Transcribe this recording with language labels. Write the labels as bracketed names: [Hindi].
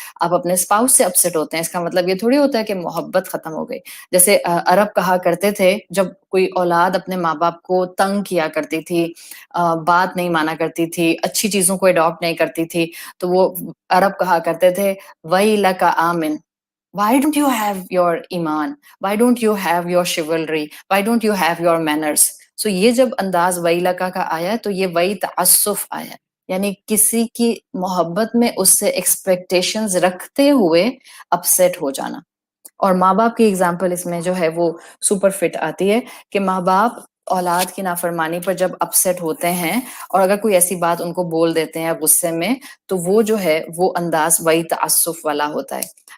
[Urdu] آپ اپنے اسپاؤس سے اپسیٹ ہوتے ہیں، اس کا مطلب یہ تھوڑی ہوتا ہے کہ محبت ختم ہو گئی. جیسے عرب کہا کرتے تھے جب کوئی اولاد اپنے ماں باپ کو تنگ کیا کرتی تھی، بات نہیں مانا کرتی تھی، اچھی چیزوں کو اڈاپٹ نہیں کرتی تھی، تو وہ عرب کہا کرتے تھے [Arabic] وَيْلَكَ آمن. [English] Why don't you have your ایمان? Why don't you have your chivalry? Why don't you have your manners? [Urdu] So یہ جب انداز وَيْلَكَ کا آیا تو یہ وہی تعصف آیا، یعنی کسی کی محبت میں اس سے ایکسپیکٹیشنز رکھتے ہوئے اپسیٹ ہو جانا. اور ماں باپ کی ایگزامپل اس میں جو ہے وہ سپر فٹ آتی ہے کہ ماں باپ اولاد کی نافرمانی پر جب اپسیٹ ہوتے ہیں اور اگر کوئی ایسی بات ان کو بول دیتے ہیں غصے میں، تو وہ جو ہے وہ انداز وہی تعصف والا ہوتا ہے.